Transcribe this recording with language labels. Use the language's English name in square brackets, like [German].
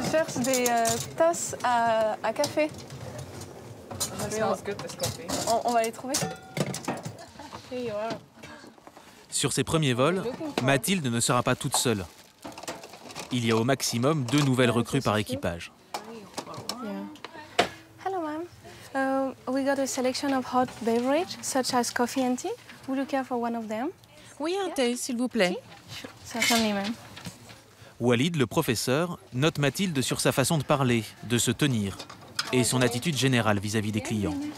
[French] Je cherche des tasses à café. On va les trouver. Sur ses premiers vols, Mathilde ne sera pas toute seule. Il y a au maximum 2 nouvelles recrues par équipage. [English] Hello, ma'am. We got a selection of hot beverage, such as coffee and tea. Would you care for one of them? [French] Oui, un thé, s'il vous plaît. [English] Certainly, ma'am. [French] Walid, le professeur, note Mathilde sur sa façon de parler, de se tenir et son attitude générale vis-à-vis des clients.